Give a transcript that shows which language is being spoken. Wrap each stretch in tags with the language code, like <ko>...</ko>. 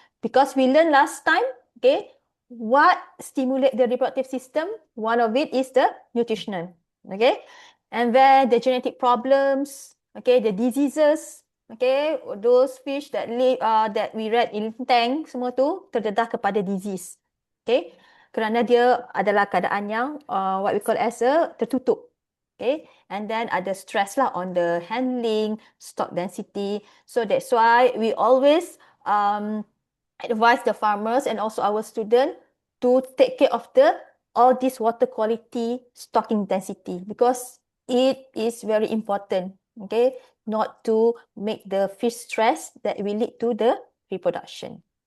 <en>Because we learned last time, okay, what stimulate the reproductive system? One of it is the nutrition. Okay, and then the genetic problems, okay, the diseases, okay, those fish that live that we read in tank,</en> <ms>semua tu terdedah kepada</ms> <en>disease.</en> <ms>Okay, kerana dia adalah keadaan yang</ms> <en>what we call as a</en> <ms>tertutup.</ms> <en>Okay, and then</en> <ms>ada</ms> <en>stress</en> <ms>lah</ms> <en>on the handling, stock density. So that's why we always advise the farmers and also our students to take care of all this water quality, stocking density, because it is very important, okay, not to make the fish stress that will lead to the reproduction.</en>